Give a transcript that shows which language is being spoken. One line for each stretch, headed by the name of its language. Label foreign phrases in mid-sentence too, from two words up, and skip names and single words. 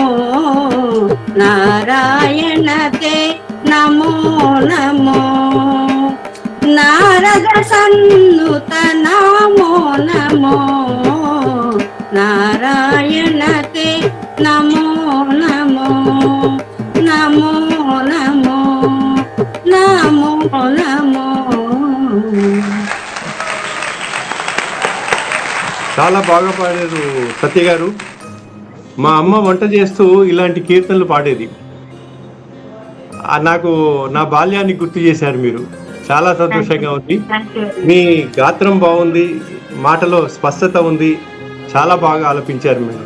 Sanskrit: नारायणते नमो नमो नारद सन्नुत नमो नमो नारायणते नमो नमो नमो नमो नमो नमो
Telugu: చాలా బాగా పాడారు సత్య గారు. మా అమ్మ వంట చేస్తూ ఇలాంటి కీర్తనలు పాడేది. నాకు నా బాల్యాన్ని గుర్తు చేశారు మీరు. చాలా సంతోషంగా ఉంది.
English: Thank you.
Telugu: మీ గాత్రం బాగుంది, మాటలో స్పష్టత ఉంది, చాలా బాగా ఆలపించారు మీరు.